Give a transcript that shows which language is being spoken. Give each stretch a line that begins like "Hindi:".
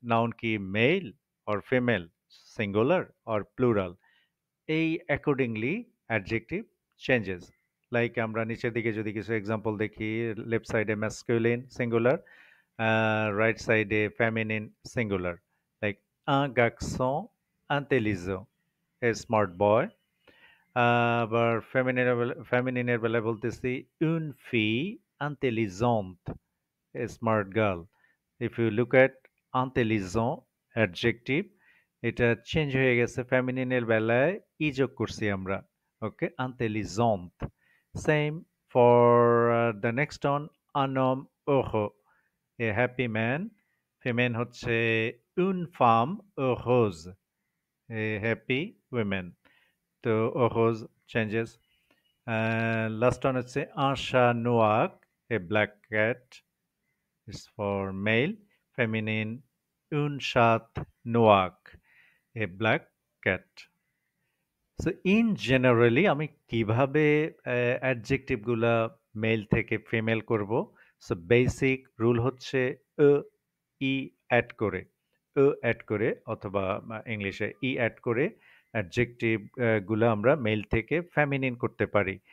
Bangla: Noun কি mail or female, singular or plural, এই accordingly adjective changes. Like আমরা নিচের দিকে যদি কিছু এক্সাম্পল দেখি, লেফট সাইডে ম্যাসকুলিন সিঙ্গুলার, রাইট সাইডে feminine singular.
French: লাইক un garçon intelligent,
English: a smart boy।
Bangla: আবার ফেমিনিনের বেলায় বলতেছি
French: une fille intelligente,
English: a smart girl। If you look at intelligent adjective,
Bangla: এটা চেঞ্জ হয়ে গেছে, ফেমিনিনের বেলায় ই যোগ করছি আমরা। ওকে, intelligent।
English: same for the next on
French: un homme heureux,
English: a happy man।
French: ফিমেন হচ্ছে une femme heureuse,
English: a happy women। তো heureuse changes। Last one হচ্ছে
French: un chat noir,
English: a black cat, is for male।
French: feminine une chatte noire,
English: a black cat।
Bangla: So in generally আমি কিভাবে adjective গুলা mail থেকে female করব? So basic rule হচ্ছে ও ই add করে, add করে অথবা ইংলিশে ই অ্যাড করে অ্যাডজেক্টিভ গুলা আমরা মেল থেকে ফেমিনিন করতে পারি।